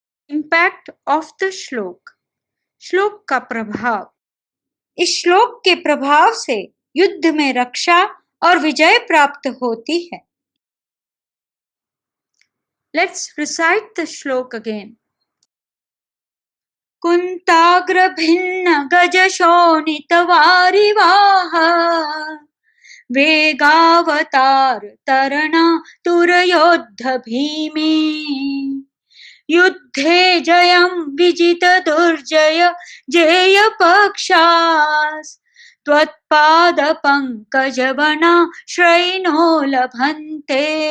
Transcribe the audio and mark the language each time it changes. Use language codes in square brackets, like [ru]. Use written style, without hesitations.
[en] impact of the shloka, [hi] श्लोक का प्रभाव। इस श्लोक के प्रभाव से युद्ध में रक्षा और विजय प्राप्त होती है। [en] Let's recite the shloka again. [sa] कुंताग्र भिन्न गज शोणित वारिवाह वेगावतार तरणा तुरयोद्ध भीमे युद्धे जयं विजित दुर्जय जेय पक्षास् त्वत्पाद पंकज बना श्रैणो लभन्ते।